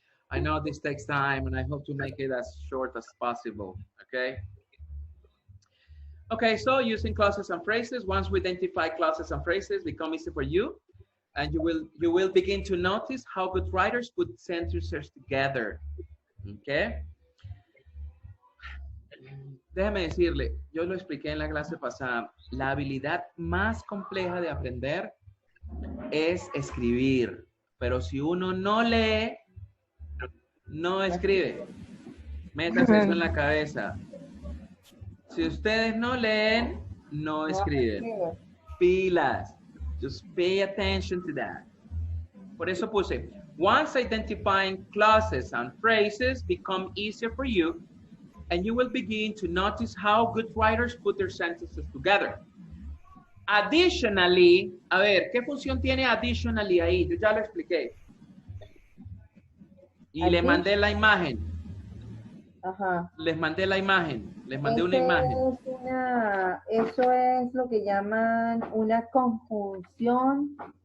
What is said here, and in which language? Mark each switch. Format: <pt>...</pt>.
<en>I know this takes time and I hope to make it as short as possible, okay? Okay, so using clauses and phrases, once we identify clauses and phrases, become easy for you. And you will begin to notice how good writers put sentences together, okay?</en> <es>Déjame decirle, yo lo expliqué en la clase pasada, la habilidad más compleja de aprender es escribir, pero si uno no lee, no escribe. Métanse eso en la cabeza. Si ustedes no leen, no escriben. Pilas.</es> <en>Just pay attention to that.</en> <es>Por eso puse,</es> <en>once identifying clauses and phrases become easier for you, and you will begin to notice how good writers put their sentences together.</en> <es>Additionally, a ver, ¿qué función tiene additionally ahí? Yo ya lo expliqué. Y le mandé la imagen. Ajá. Les mandé la imagen. Les mandé una imagen. Eso es lo que llaman una conjunción.</es>